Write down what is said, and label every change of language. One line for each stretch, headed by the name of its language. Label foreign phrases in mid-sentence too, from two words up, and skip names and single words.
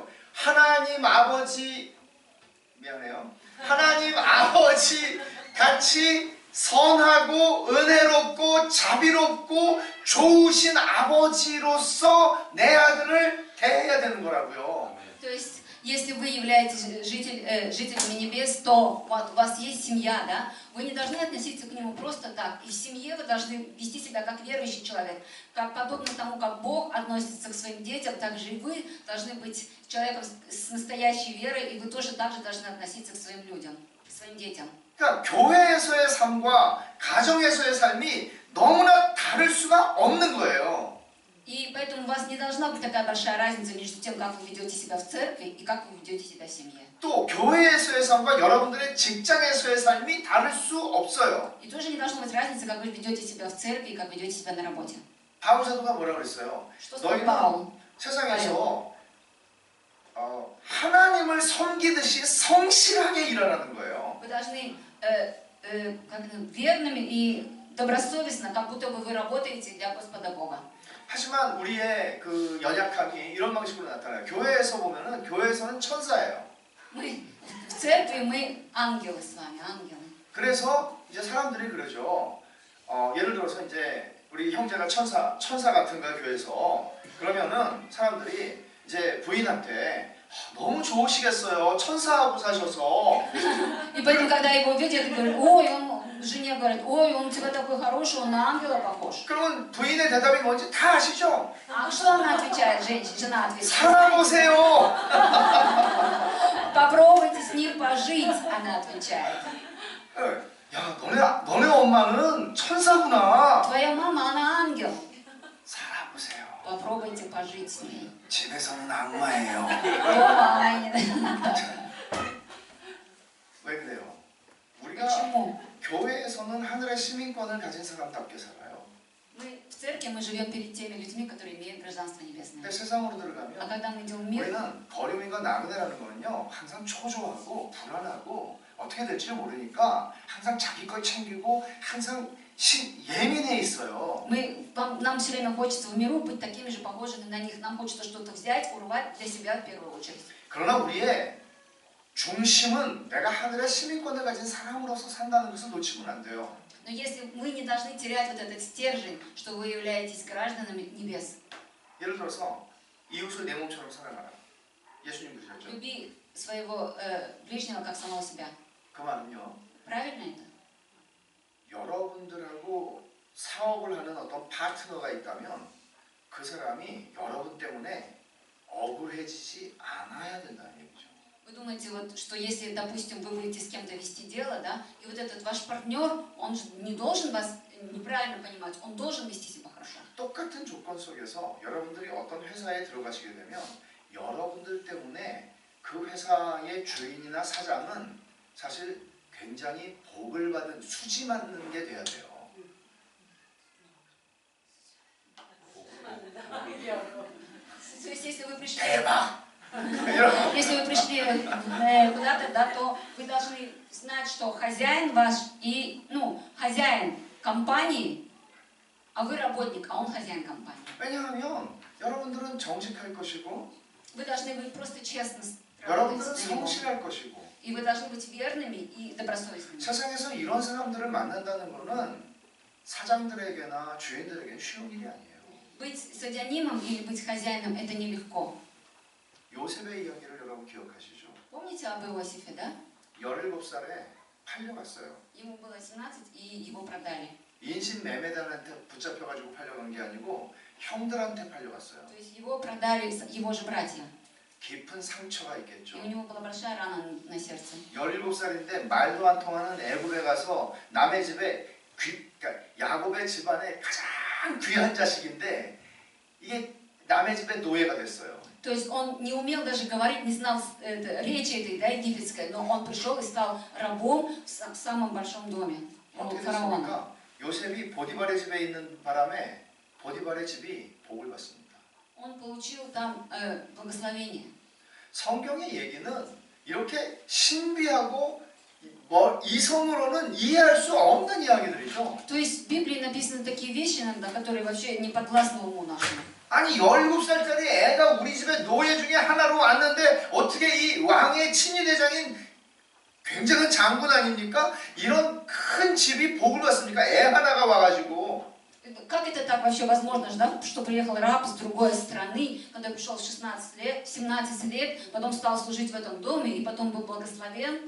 Korean: 하나님 아버지 미안해요. 하나님 아버지 같이 선하고 은혜롭고 자비롭고 좋으신 아버지로서 내 아들을 대해야 되는 거라고요.
Russian: То есть, если вы являетесь жителями небес, то вот у вас есть семья, да? Вы не должны относиться к нему просто так. И в семье вы должны вести себя как верующий человек. Как подобно тому, как Бог относится к своим детям, так же и вы должны быть человеком с настоящей верой, и вы тоже так же должны относиться к своим людям, к своим детям.
Korean: 그러니까 교회에서의 삶과 가정에서의 삶이 너무나 다를 수가 없는 거예요.
Russian: И поэтому у вас не должна быть такая большая разница между тем, как вы ведете себя в церкви и как вы ведете себя в семье.
Korean: 또 교회에서의 삶과 여러분들의 직장에서의 삶이 다를 수 없어요.
Russian: И тоже не должно быть разницы, как вы ведете себя в церкви и как ведете себя на работе.
Korean: 바울 사도가 뭐라고 그랬어요?
Russian: Что сказал Павел?
Korean: 세상에서 하나님을 섬기듯이 성실하게 일하라는 거예요.
Russian: Вы должны верными и добросовестно, как будто бы вы работаете для Господа Бога.
Korean: 하지만 우리의 그 연약함이 이런 방식으로 나타나요. 교회에서 보면은 교회에서는 천사예요.
Russian: Мы в церкви, мы ангелы с вами, ангелы.
Korean: 그래서 이제 사람들이 그러죠. 예를 들어서 이제 우리 형제가 천사 같은 거야 교회에서. 그러면은 사람들이 이제 부인한테 너무 좋으시겠어요. 천사하고 사셔서.
Russian: И поэтому, когда его видят, говорят, ой, он жене говорит, ой, он у тебя такой хороший, он на ангела похож.
Korean: 그러면 부인의 대답이 뭔지 다 아시죠?
Russian: А что она отвечает, жена отвечает?
Korean: 살아보세요.
Russian: Попробуйте с ним пожить, она отвечает.
Korean: 야, 너네 엄마는 천사구나.
Russian: Твоя мама, она ангел.
Korean: 살아보세요.
Russian: Попробуйте пожить с ней.
Korean: 집에서는 악마예요.
Russian: Дома она не...
Korean: 왜 그래요? 우리가
Russian: Почему?
Korean: 교회에서는 하늘의 시민권을 가진 사람답게 살아요.
Russian: Мы в церкви, мы живем перед теми людьми, которые имеют гражданство небесное.
Korean: 근데 세상으로
Russian: А
Korean: 들어가면
Russian: когда мы идем в мир,
Korean: 우리는 버림인과 나그네라는 거는요 항상 초조하고 불안하고 어떻게 될지 모르니까 항상 자기 걸 챙기고 항상 예민해 있어요.
Russian: нам все время хочется в миру быть такими же похожими на них. Нам хочется что-то взять, урвать для себя в первую очередь.
Korean: 그러나 우리의 중심은 내가 하늘의 시민권을 가진 사람으로서 산다는 것을 놓치면 안 돼요.
Russian: Но если мы не должны терять вот этот стержень, что вы являетесь гражданами небес.
Korean: 예를 들어서 이웃을 내 몸처럼 사랑하라. 예수님 그러셨죠?
Russian: Люби своего ближнего как самого себя.
Korean: 그 말은요.
Russian: Правильно это?
Korean: 여러분들하고 사업을 하는 어떤 파트너가 있다면 그 사람이 여러분 때문에 억울해지지 않아야 된다는 얘기죠.
Russian: Вы думаете, вот, что если, допустим, вы будете с кем-то вести дело, да, и вот этот ваш партнер, он же не должен вас неправильно понимать, он должен вести себя хорошо.
Korean: 똑같은 조건 속에서 여러분들이 어떤 회사에 들어가시게 되면 여러분들 때문에 그 회사의 주인이나 사장은 사실 굉장히 복을 받은 수지 맞는 게 돼야 돼요.
Russian: То есть, если вы пришли...
Korean: 대박!
Russian: Если вы пришли куда-то, да, то вы должны знать, что хозяин ваш и, хозяин компании, а вы работник, а он хозяин компании.
Korean: 왜냐하면 여러분들은 정직할 것이고
Russian: Вы должны быть просто честно
Korean: 여러분들은
Russian: работать на него.
Korean: 성실할 것이고
Russian: И вы должны быть верными и добросовестными.
Korean: 세상에서 이런 사람들을 만난다는 것은 사장들에게나 주인들에게는 쉬운 일이 아니에요.
Russian: Быть содянимом или быть хозяином это нелегко.
Korean: 요셉의 이야기를 여러분 기억하시죠?
Russian: Помните об Иосифе, да?
Korean: 17살에 팔려갔어요.
Russian: Ему было 17 и его продали.
Korean: 인신 매매단한테 붙잡혀가지고 팔려간 게 아니고 형들한테 팔려갔어요.
Russian: То есть его продали его же братья.
Korean: 깊은 상처가 있겠죠.
Russian: И у него была большая рана на сердце.
Korean: 17살인데 말도 안 통하는 애굽에 가서 남의 집에 그러니까 야곱의 집안의 가장 귀한 자식인데 이게 남의 집의 노예가 됐어요.
Russian: То есть он не умел даже говорить, не знал речи этой, да, египетской, но он пришел и стал рабом в самом большом доме
Korean: 어떻게
Russian: фараона.
Korean: 됐습니까? 요셉이 보디발의 집에 있는 바람에 보디발의 집이 복을 받습니다.
Russian: Он получил там благословение.
Korean: 성경의 얘기는 이렇게 신비하고 이성으로는 이해할 수 없는 이야기들이죠.
Russian: То есть в Библии написаны такие вещи иногда, которые вообще не подвластны уму нашему.
Korean: 아니 17살짜리 애가 우리 집에 노예 중에 하나로 왔는데 어떻게 이 왕의 친위대장인 굉장한 장군 아닙니까? 이런 큰 집이 복을 받습니까? 애 하나가 와가지고.
Russian: Как это так вообще возможно, да, что приехал раб с другой страны, когда пришел в 16 лет, 17 лет, потом стал служить в этом доме и потом был благословен?